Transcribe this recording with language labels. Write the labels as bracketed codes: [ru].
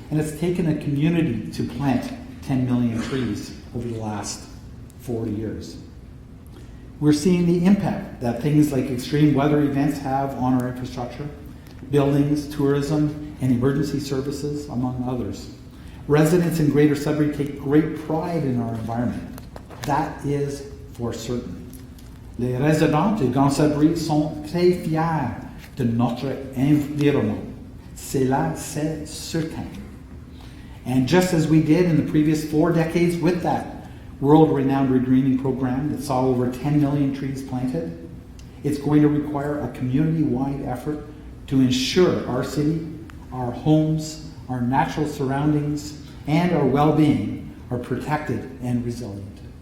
[en] And it's taken a community to plant 10 million trees over the last 40 years. We're seeing the impact that things like extreme weather events have on our infrastructure, buildings, tourism, and emergency services, among others. Residents in Greater Sudbury take great pride in our environment. That is for certain. [fr] Les résidents de Grand Sudbury sont très fiers de notre environnement. Cela, c'est certain. [en] And just as we did in the previous 4 decades with that world-renowned regreening program that saw over 10 million trees planted, it's going to require a community-wide effort to ensure our city, our homes, our natural surroundings, and our well-being are protected and resilient.